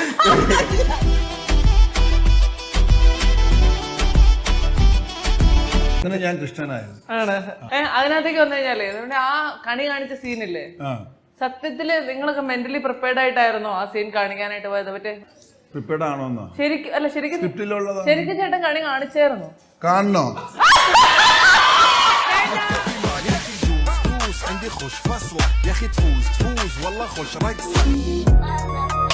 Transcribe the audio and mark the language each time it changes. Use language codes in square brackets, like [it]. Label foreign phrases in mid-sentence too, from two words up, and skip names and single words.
[ml] ഞാൻ കൃഷ്ണനായിരുന്നു. അതിനകത്തേക്ക് വന്നു കഴിഞ്ഞാലേ ആ കണി കാണിച്ച സീനില്ലേ, സത്യത്തില് നിങ്ങളൊക്കെ [en] mentally prepared [ml] ആയിട്ടായിരുന്നോ ആ സീൻ കാണിക്കാനായിട്ട് പോയത്? മറ്റേ പ്രിപ്പയർഡ് ആണോന്നോ? ശരിക്കും ചേട്ടൻ കണി കാണിച്ചായിരുന്നു. കാണണോ? [ar] عندي خوش فصلة يا اخي تفوز والله خوش رقصة